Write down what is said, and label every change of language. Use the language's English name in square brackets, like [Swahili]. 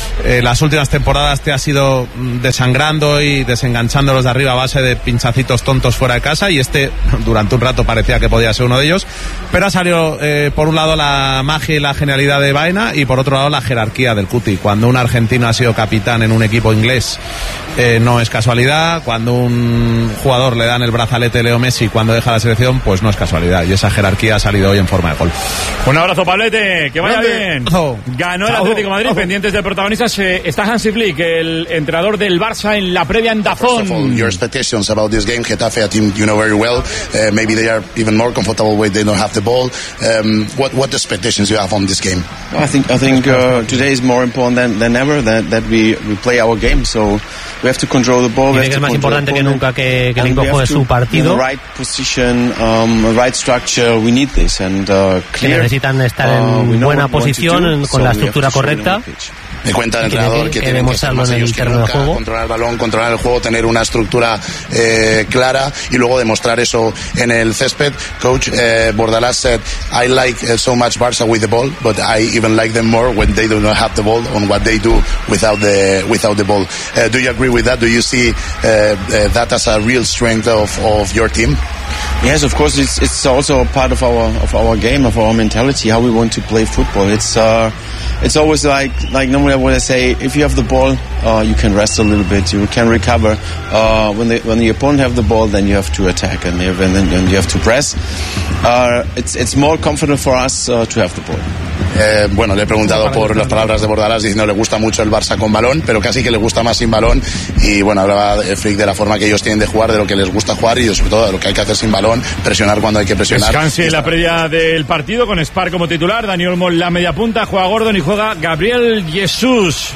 [Spanish] las últimas temporadas te has ido desangrando y desenganchando los de arriba a base de pinchacitos tontos fuera de casa y este durante un rato parecía que podía ser uno de ellos, pero ha salido por un lado la magia y la genialidad de Baena y por otro lado la jerarquía del Cuti, cuando un argentino ha sido capitán en un equipo inglés no es casualidad, cuando un jugador le dan el brazalete Leo Messi cuando deja la selección, pues no es casualidad, y esa jerarquía ha salido hoy en forma de gol. Un abrazo, Pablete, que vaya grande. Bien. Ganó el Atlético Madrid, pendientes del protagonista está Hansi Flick, el entrenador del Barça en la previa en Dazón. [English] All, your expectations about this game, Getafe, a team you know very well, maybe they are even more comfortable when they don't have the ball. What expectations you have on this game? Well, I think today is more important than ever that we play our game, so we have to control the ball. [Spanish] Es más importante que nunca que el equipo juegue su partido. [English] Right position, right structure, we need this and clear. [Spanish] Necesitan estar en buena posición con la estructura correcta. Me cuenta el entrenador que tiene que ser más ellos que nunca, controlar el balón, controlar el juego, tener una estructura clara y luego demostrar eso en el césped. [English] Coach Bordalás said, I like so much Barça with the ball, but I even like them more when they do not have the ball on what they do without the ball. Do you agree with that? Do you see that as a real strength of your team? Yes, of course. It's also a part of our game, of our mentality, how we want to play football. It's always like normally what I say. If you have the ball, you can rest a little bit. You can recover. When the opponent have the ball, then you have to attack and you have to press. It's more comfortable for us to have the ball. [Spanish] Bueno, le he preguntado por las palabras de Bordalás diciendo le gusta mucho el Barça con balón, pero casi que le gusta más sin balón. Y bueno, hablaba Flick de la forma que ellos tienen de jugar, de lo que les gusta jugar y sobre todo de lo que hay que hacer sin balón, presionar cuando hay que presionar. Descanse la previa del partido con Spar como titular, Dani Olmo en la media punta, juega Gordon y juega Gabriel Jesús.